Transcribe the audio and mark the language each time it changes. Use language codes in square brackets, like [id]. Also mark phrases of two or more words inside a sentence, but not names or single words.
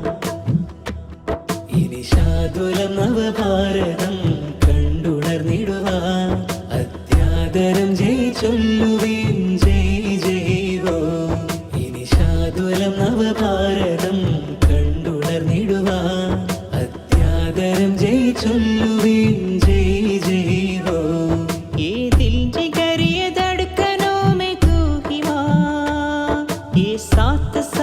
[ml] ഇനി ശാതുലം നവഭാരതം കണ്ടുണർന്നിടുവാൻ അത്യാദരം ജയ് ചൊല്ലുവീൻ ജയ് ജയ് ഹോ. ഇനി ശാതുലം നവഭാരതം കണ്ടുണർന്നിടുവാൻ അത്യാദരം ജയ് ചൊല്ലുവീൻ ജയ് ജയ് ഹോ. [hi] ये दिल जिगर ये धड़कनों में तू ही माँ, ये साथ